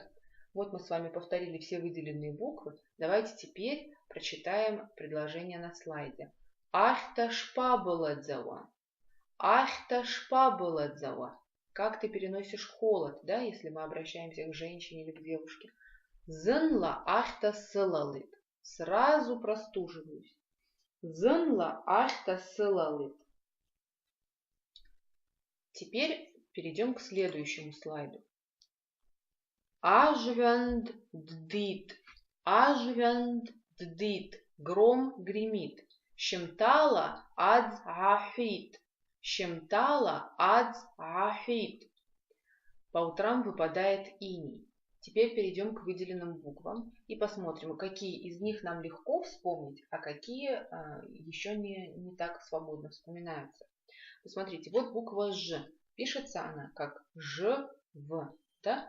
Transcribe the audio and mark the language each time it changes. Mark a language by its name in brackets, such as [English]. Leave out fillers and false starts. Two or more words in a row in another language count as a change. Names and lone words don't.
[Russian] Вот мы с вами повторили все выделенные буквы. Давайте теперь прочитаем предложение на слайде. [Abaza] Ахта шпабыладзава. Ахта шпабыладзава. [Russian] Как ты переносишь холод, да, если мы обращаемся к женщине или к девушке. [Abaza] Зынла ахта сылалыт. [Russian] Сразу простуживаюсь. [Abaza] Зынла ахта сылалыт. [Russian] Теперь перейдем к следующему слайду. [Abaza] Ажвянд ддит. Ажвянд ддит. [Russian] Гром гремит. [Abaza] Щемтала адз ахит. Щемтала адз ахит. [Russian] По утрам выпадает иней. Теперь перейдем к выделенным буквам и посмотрим, какие из них нам легко вспомнить, а какие еще не так свободно вспоминаются. Посмотрите, вот буква Ж. Пишется она как Ж, В. Да?